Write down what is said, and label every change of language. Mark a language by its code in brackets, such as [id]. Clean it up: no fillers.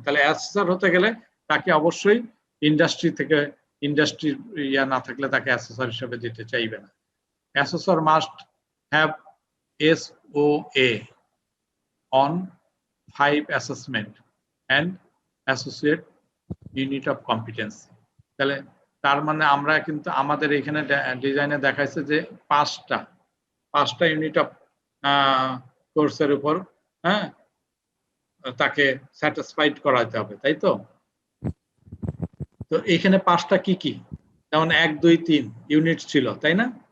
[bn] তাহলে অ্যাসেসর হতে গেলে তাকে অবশ্যই ইন্ডাস্ট্রি থেকে, ইন্ডাস্ট্রির ইয়া না থাকলে তাকে অ্যাসেসর হিসেবে দিতে চাইবে না। [en] Assessor must have SOA on 5 assessment and associate unit of competence। [bn] তাহলে তার মানে আমরা কিন্তু আমাদের এখানে ডিজাইনে দেখাইছে যে পাঁচটা ইউনিট অফ কোর্সের উপর হ্যাঁ তাকে স্যাটিসফাইড করাতে হবে, তাই তো? তো এখানে 5টা কি কি, যেমন 1 2 3 ইউনিট ছিল, তাই না?